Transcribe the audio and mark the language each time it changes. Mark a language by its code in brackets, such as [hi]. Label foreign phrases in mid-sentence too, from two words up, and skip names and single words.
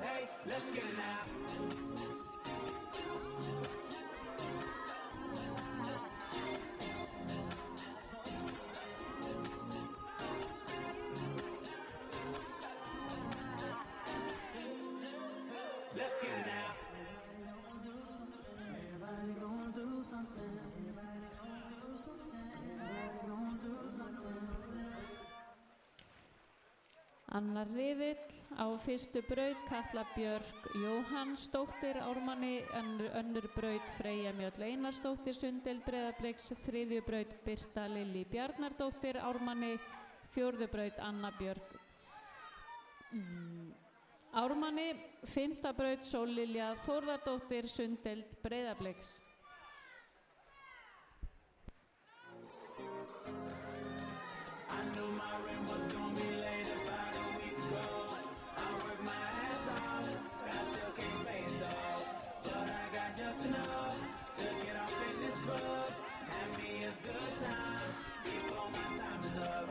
[en] Hey, let's get it now. Let's get it now. Everybody gonna do something. Everybody gonna do something. Everybody gonna do something. [is] Annar riðill á 1. braut Katla Björk Jóhannsdóttir Ármanni, önnur braut Freyja Mjöll Einarsdóttir Sundeld Breiðabliks, 3. braut Birta Lilli Bjarnardóttir Ármanni, 4. braut Anna Björk Ármanni, 5. braut Sóllilja Þórðardóttir Sundeld Breiðabliks. [en] I knew my rent was gonna be late about a week ago. I worked my ass off, but I still can't pay it though. But I got just enough to get off in this club and have me a good time before my time is up.